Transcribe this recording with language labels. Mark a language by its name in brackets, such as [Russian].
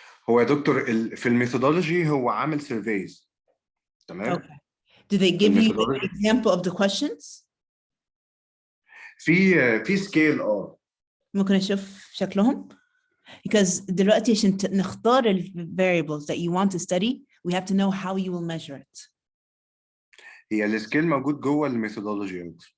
[Arabic] هو يا دكتور في الميثودولوجي هو عامل سيرفيز. تمام. [English] Okay. Do they give you an example of the questions? [Arabic] في سكيل ممكن اشوف شكلهم؟ [English] Because [Arabic] دلوقتي عشان نختار ال [English] variables that you want to study, we have to know how you will measure it. [Arabic] هي السكيل موجود جوه الميثودولوجي.